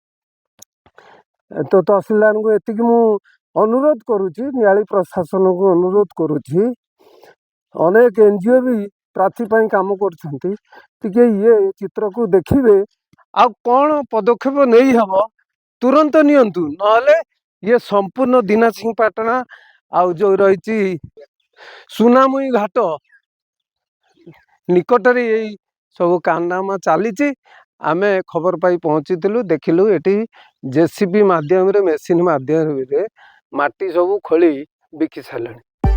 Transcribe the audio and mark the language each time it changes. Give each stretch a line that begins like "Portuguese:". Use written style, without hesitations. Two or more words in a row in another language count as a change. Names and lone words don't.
Odia: ତ ତହସିଲଦାରଙ୍କୁ ଏତିକି ମୁଁ ଅନୁରୋଧ କରୁଛି, ନିଆଳି ପ୍ରଶାସନକୁ ଅନୁରୋଧ କରୁଛି, ଅନେକ NGO ବି ପ୍ରାଚୀ ପାଇଁ କାମ କରୁଛନ୍ତି, ଟିକେ ଇଏ ଚିତ୍ରକୁ ଦେଖିବେ, ଆଉ କ'ଣ ପଦକ୍ଷେପ ନେଇ ହବ ତୁରନ୍ତ ନିଅନ୍ତୁ। ନହେଲେ ଇଏ ସମ୍ପୂର୍ଣ୍ଣ ଦିନାସିଂପାଟଣା ଆଉ ଯୋଉ ରହିଛି ସୁନାମୁହିଁ ଘାଟ ନିକଟରେ ଏଇ ସବୁ କାରନାମା ଚାଲିଛି। ଆମେ ଖବର ପାଇ ପହଞ୍ଚିଥିଲୁ, ଦେଖିଲୁ ଏଠି ଜେସିବି ମାଧ୍ୟମ ରେ ମେସିନ ମାଧ୍ୟମ ରେ ମାଟି ସବ ଖୋଲି ବିକି ସାରେ।